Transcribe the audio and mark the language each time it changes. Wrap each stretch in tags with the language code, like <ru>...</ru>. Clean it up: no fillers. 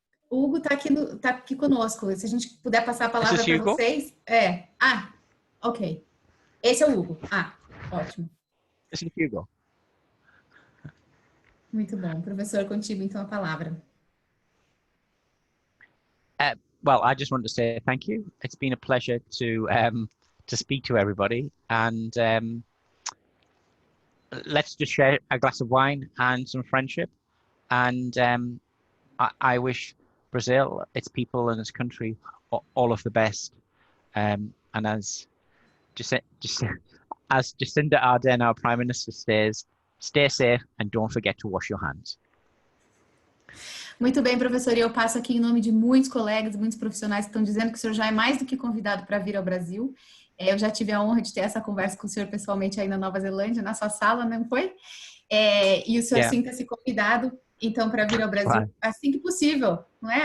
<pt>O Hugo está aqui conosco. Se a gente puder passar a palavra para vocês. Ok. Esse é o Hugo. Ótimo. Esse é o Hugo. Muito bom. Professor, contigo, então, a palavra.</pt> <en>Well, I just want to say thank you. It's been a pleasure to speak to everybody, and let's just share a glass of wine and some friendship, and I wish Brazil, its people and its country all of the best, and as Jacinda Ardern, our Prime Minister, says, stay safe and don't forget to wash your hands.</en> <pt>Muito bem, professor, e eu passo aqui em nome de muitos colegas, muitos profissionais que estão dizendo que o senhor já é mais do que convidado para vir ao Brasil. Eu já tive a honra de ter essa conversa com o senhor pessoalmente aí na Nova Zelândia, na sua sala, não foi? E o senhor sinta-se convidado, então, para vir ao Brasil assim que possível, não é?</pt>